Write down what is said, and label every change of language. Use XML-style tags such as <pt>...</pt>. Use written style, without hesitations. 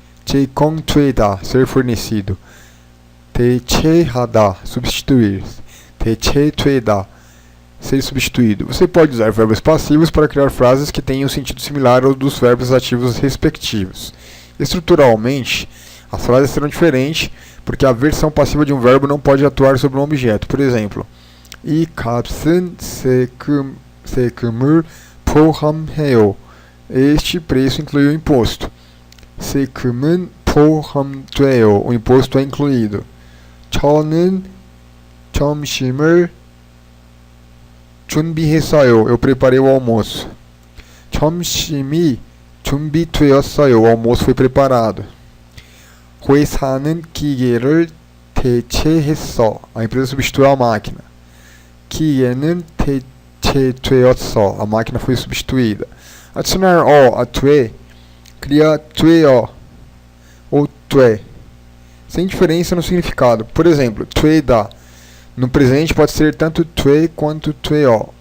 <ko>제공되다,</ko> <pt>ser fornecido.</pt> <ko>대체하다,</ko> <pt>substituir.</pt> <ko>대체되다,</ko> <pt>ser substituído. Você pode usar verbos passivos para criar frases que tenham um sentido similar ao dos verbos ativos respectivos. Estruturalmente, as frases serão diferentes porque a versão passiva de um verbo não pode atuar sobre um objeto. Por exemplo,</pt> <ko>이 값은 세금을 포함해요.</ko> <pt>Este preço inclui o imposto.</pt> <ko>세금은 포함돼요.</ko> <pt>O imposto é incluído.</pt> <ko>저는 점심을 준비했어요.</ko> <pt>Eu preparei o almoço.</pt> <ko>점심이 준비되었어요.</ko> <pt>O almoço foi preparado.</pt> <ko>회사는 기계를 대체했어.</ko> <pt>A empresa substituiu a máquina.</pt> <ko>기계는 대체되었어.</ko> <pt>A máquina foi substituída. Adicionar o a 돼 cria 돼요 ou 돼, sem diferença no significado. Por exemplo, 되다 no presente pode ser tanto 돼 quanto 돼요.</pt>